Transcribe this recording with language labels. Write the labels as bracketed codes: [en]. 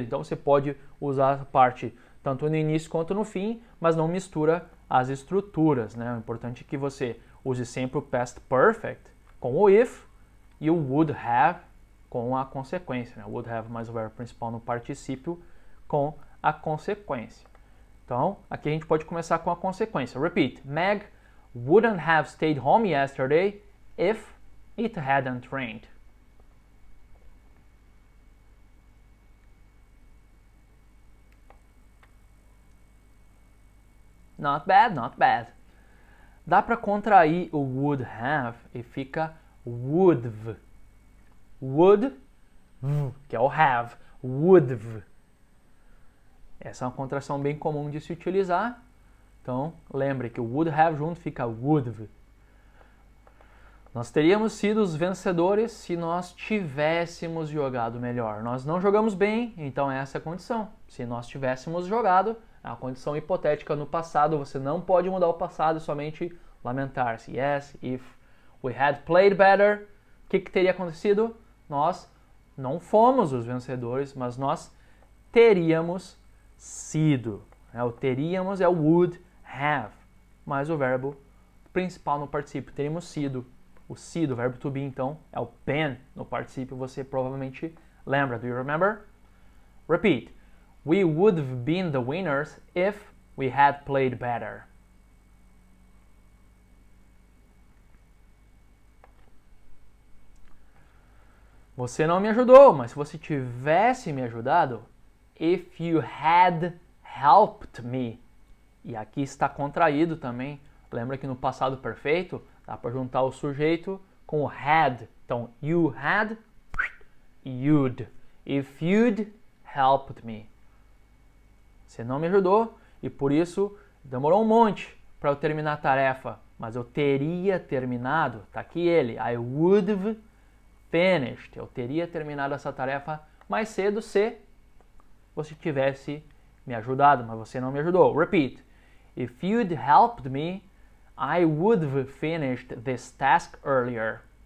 [pt] Então você pode usar a parte tanto no início quanto no fim, mas não mistura as estruturas, né? O importante é que você use sempre o past perfect com o if e o would have com a consequência, né? Would have mais o verbo principal no particípio com a consequência. Então, aqui a gente pode começar com a consequência. [en] Repeat. Meg wouldn't have stayed home yesterday if it hadn't rained. Not bad, not bad. [pt] Dá para contrair o would have e fica would've. Would, que é o have. Would've. Essa é uma contração bem comum de se utilizar. Então, lembre que o would have junto fica would've. Nós teríamos sido os vencedores se nós tivéssemos jogado melhor. Nós não jogamos bem, então essa é a condição. Se nós tivéssemos jogado, é uma condição hipotética no passado, você não pode mudar o passado, somente lamentar-se. [en] Yes, if we had played better, o que teria acontecido? [pt] Nós não fomos os vencedores, mas nós teríamos sido. O teríamos é o would have, mas o verbo principal no particípio, teríamos sido. O sido, o verbo to be, então, é o been no particípio, você provavelmente lembra. [en] Do you remember? Repeat. We would have been the winners if we had played better. [pt] Você não me ajudou, mas se você tivesse me ajudado, [en] if you had helped me. [pt] E aqui está contraído também. Lembra que no passado perfeito, dá para juntar o sujeito com o had. [en] Então, you had, you'd. If you'd helped me. [pt] Você não me ajudou e por isso demorou um monte para eu terminar a tarefa. mas eu teria terminado. Tá aqui ele. [en] I would have finished. [pt] Eu teria terminado essa tarefa mais cedo se você tivesse me ajudado, mas você não me ajudou. [en] Repeat. If you'd helped me, I would have finished this task earlier.